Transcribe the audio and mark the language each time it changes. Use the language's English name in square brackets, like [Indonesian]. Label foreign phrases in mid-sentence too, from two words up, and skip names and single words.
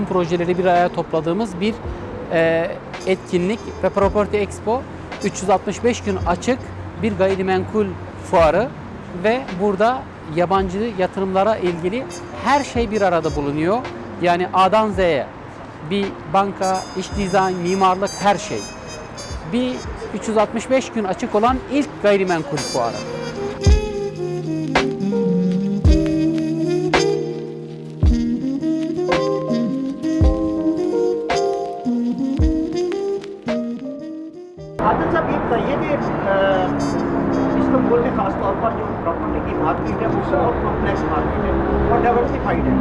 [Turkish] projeleri bir araya topladığımız bir etkinlik ve Property Expo 365 gün açık bir gayrimenkul fuarı ve burada yabancı yatırımlara ilgili her şey bir arada bulunuyor. Yani A'dan Z'ye bir banka, iş dizayn, mimarlık, her şey. Bir 365 gün açık olan ilk gayrimenkul fuarı. [Hindi] आदिल साहब ये बताइए कि इस्तांबुल में खास तौर पर जो प्रॉपर्टी की मार्केट है वो बहुत [English] complex market [Hindi] है और डाइवर्सिफाइड है।